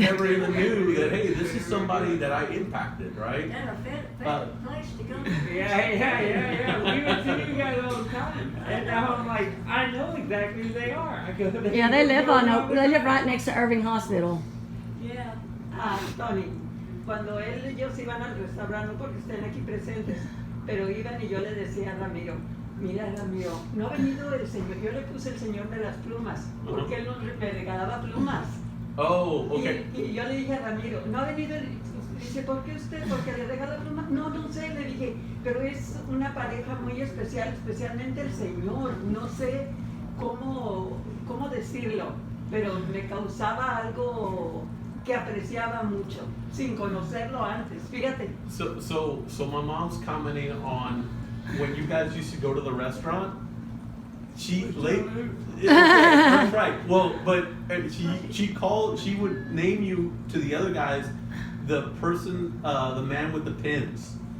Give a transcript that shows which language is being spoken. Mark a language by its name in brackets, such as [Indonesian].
[English] never even knew that, hey, this is somebody that I impacted, right? And a favorite place to go. Yeah. We would see you guys all the time. And now I'm like, I know exactly who they are. I go, Yeah, they live right next to Irving Hospital. Yeah. [Spanish] Tony, cuando él y ellos iban al restaurante, no porque estén aquí presentes, pero iban y yo le decía a Ramiro, mira Ramiro, no ha venido el señor, yo le puse el señor de las plumas, porque él me regalaba plumas. Oh, okay. Y yo le dije a Ramiro, no ha venido el... Dice, ¿por qué usted? ¿Porque le regala plumas? No sé, le dije, pero es una pareja muy especial, especialmente el señor, no sé cómo decirlo, pero me causaba algo que apreciaba mucho, sin conocerlo antes, fíjate. [English] So my mom's commenting on when you guys used to go to the restaurant. That's right. Well, but she would name you to the other guys, the person, the man with the pins.